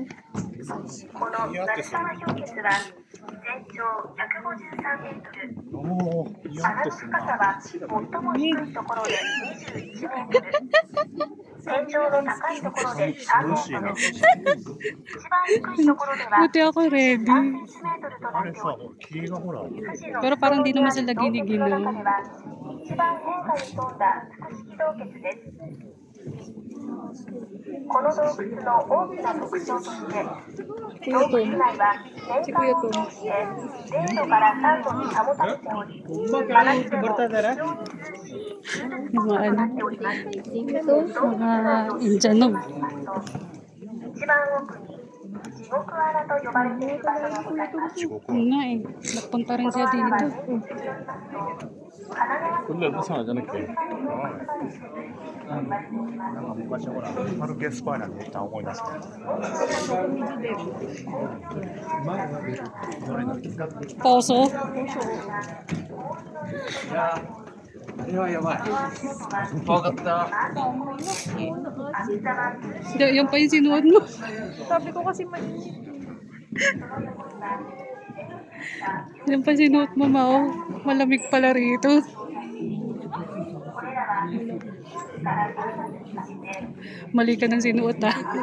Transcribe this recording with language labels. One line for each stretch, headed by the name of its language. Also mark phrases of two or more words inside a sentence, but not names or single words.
Japanese: この鳴沢氷穴は全長153メートル、穴の深さは最も低いところで21メートル、天井の高いところで3メートル、一番低いところでは
Filipino: Buti ako ready.
Japanese: 3センチメートルとなっており、
Filipino: Pero parang di naman sila giniginaw.
Japanese: 一番変化に富んだ複式洞穴です。この洞窟の大きな特徴として洞窟内は年間を通して0度から3度に保たれており、真夏でも非常に涼しいとなっております。
Filipino: Mga Indiano.
Japanese: 一番奥に地獄穴と呼ばれている場所がございます。
Filipino: Oo nga eh. Nagpunta rin siya dito.
Korean: 근데 무슨 하잖아 게.
Japanese: 昔ほらパルケスパイなんで一旦思い出す。
Filipino: Poso.
Japanese: いややばい。怖かった。
Filipino: Yan pa yung sinuot mo. Sabi ko kasi mainit. Yan pa sinuot mo, Mao. Malamig pala rito. Mali ka ng sinuot, ah.